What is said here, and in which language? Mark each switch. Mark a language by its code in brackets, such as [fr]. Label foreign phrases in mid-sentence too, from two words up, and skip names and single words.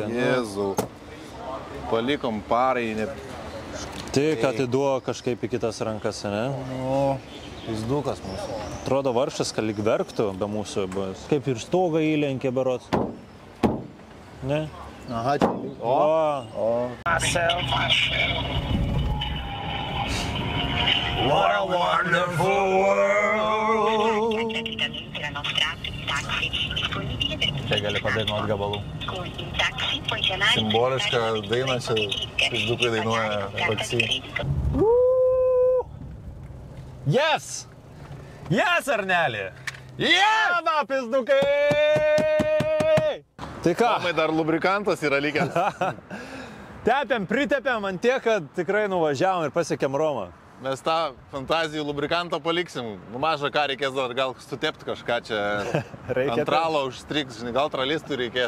[lt] Jėzau. Palikom parai, ne... Tik atiduo kažkaip į kitas rankas, ne? O, pizdukas mūsų. Atrodo varšas, kad lyg verktų be mūsų bus. Kaip ir stogą įlenkė berods. Ne? Aha, čia. O. [en] What a wonderful world! [lt] Čia gali padainuot gabalų. Simboliška daina čia pizdukai dainuoja taksi. [en] Yes! Yes, Arnelį! Yeah! [lt] Va, pizdukai! Tai ką? Tomai dar lubrikantas yra likęs. Pritepėm ant tiek, kad tikrai nuvažiavom ir pasiekėm Romą. Mes tą fantazijų lubrikantą paliksim. Mažą ką reikės dar, gal sutepti kažką čia. Ant ralo užstriks, žinai, gal tralistų reikės.